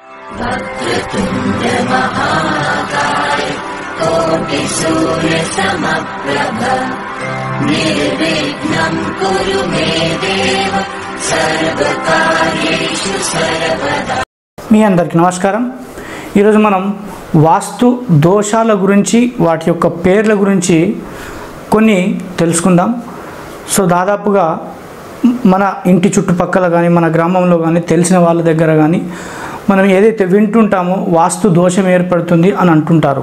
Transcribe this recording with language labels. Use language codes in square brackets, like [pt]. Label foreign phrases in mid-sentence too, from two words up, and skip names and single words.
[sa] वक्रतुण्ड महाकाय कोटि सूर्य समप्रभ निर्विघ्नं कुरु मे देव सर्वकार्येषु सर्वदा। [te] మీ అందరికీ నమస్కారం. ఈరోజు మనం వాస్తు దోషాల గురించి వాటి యొక్క పేర్ల గురించి కొన్ని తెలుసుకుందాం. సో దాదాపుగా మన ఇంటి చుట్టుపక్కల కానీ మన గ్రామంలో కానీ తెలిసిన వాళ్ళ దగ్గర కానీ మనం ఏదైతే వింటుంటామో వాస్తు దోషం ఏర్పడుతుంది అని అంటుంటారు.